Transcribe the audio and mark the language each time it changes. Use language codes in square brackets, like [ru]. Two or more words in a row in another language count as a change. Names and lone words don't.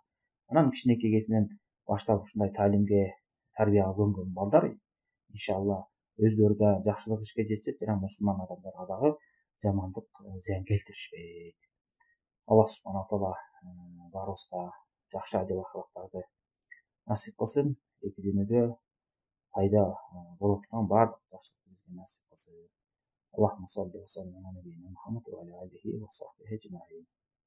[ky] Анан кичинекей кезинен баштап ушундай таалимге, тарбияга көнгөн балдар иншалла өздөрү да жакшылык ишке жетишет жана мусулман адамдарга дагы жамандык зыян келтиришпейт. [ar] الله سبحانه تعالى [ky] баарыбызга жакшы адеп акылыктарды насип кылсын. Эки дүйнөдө пайда боло турган баардык жакшылыкты бизге насип кылсын. [ar] اللهم صل وسلم على نبينا محمد وعلى آله وصحبه أجمعين.